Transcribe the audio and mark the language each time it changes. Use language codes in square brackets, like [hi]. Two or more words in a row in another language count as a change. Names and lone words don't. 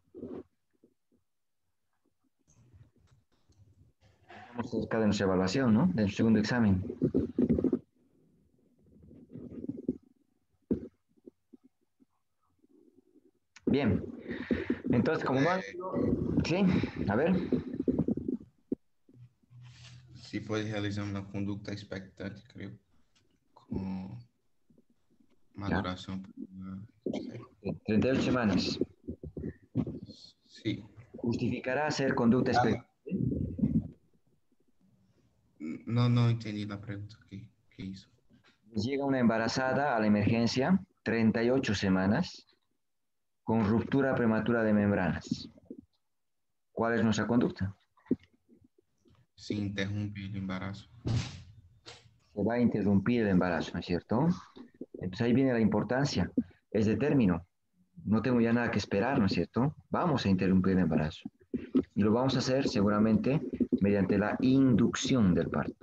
[es] Estamos cerca de nuestra evaluación, ¿no? De nuestro segundo examen. Bien, entonces como no han... Sí, a ver. [pt] Se pode realizar uma conduta expectante, creio, com [es] Ya, [pt] maduração. 38 semanas. Sim. [es] ¿Justificará hacer conducta expectante? [pt] Não, não entendi na pergunta que é isso. [es] Llega una embarazada a la emergencia, 38 semanas, con ruptura prematura de membranas. ¿Cuál es nuestra conducta? [pt] Se interrompe o embaraço. [es] Se va a interrumpir el embarazo, ¿no es cierto? Entonces ahí viene la importancia. Es de término. No tengo ya nada que esperar, ¿no es cierto? Vamos a interrumpir el embarazo. Y lo vamos a hacer seguramente mediante la inducción del parto.